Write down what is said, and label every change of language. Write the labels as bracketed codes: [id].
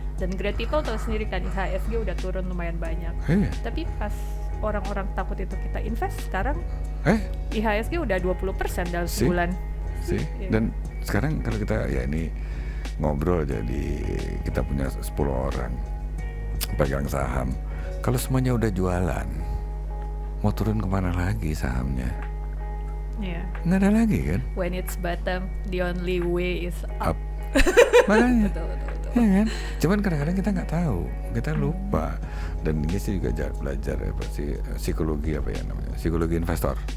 [id] Dan Great People tahu sendiri kan, IHSG udah turun lumayan banyak. Tapi pas orang-orang takut itu kita invest, sekarang IHSG udah 20% dalam sebulan sih. Dan sekarang kalau kita ya ini ngobrol, jadi kita punya 10 orang pegang saham, kalau semuanya udah jualan, mau turun kemana lagi sahamnya? Nggak ada lagi kan. [en] When it's bottom, the only way is up. [id] Makanya betul. Ya kan? Cuman kadang-kadang kita nggak tahu, kita lupa. Dan ini sih juga belajar apa sih, psikologi apa ya namanya, psikologi investor.